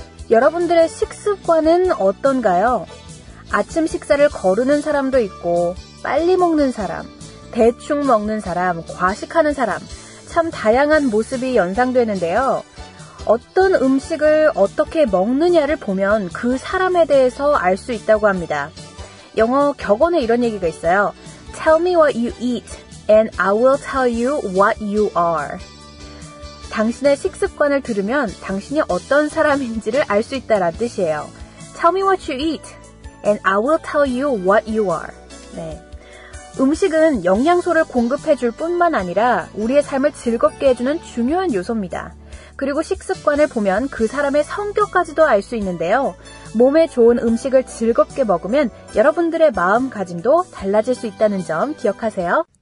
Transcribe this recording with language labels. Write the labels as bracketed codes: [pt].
[ko] 여러분들의 식습관은 어떤가요? 아침 식사를 거르는 사람도 있고 빨리 먹는 사람, 대충 먹는 사람, 과식하는 사람, 참 다양한 모습이 연상되는데요. 어떤 음식을 어떻게 먹느냐를 보면 그 사람에 대해서 알 수 있다고 합니다. 영어 격언에 이런 얘기가 있어요. [en] Tell me what you eat and I will tell you what you are. 당신의 식습관을 들으면 당신이 어떤 사람인지를 알 수 있다라는 뜻이에요. Tell me what you eat and I will tell you what you are. [ko] 네. 음식은 영양소를 공급해줄 뿐만 아니라 우리의 삶을 즐겁게 해주는 중요한 요소입니다. 그리고 식습관을 보면 그 사람의 성격까지도 알 수 있는데요. 몸에 좋은 음식을 즐겁게 먹으면 여러분들의 마음가짐도 달라질 수 있다는 점 기억하세요.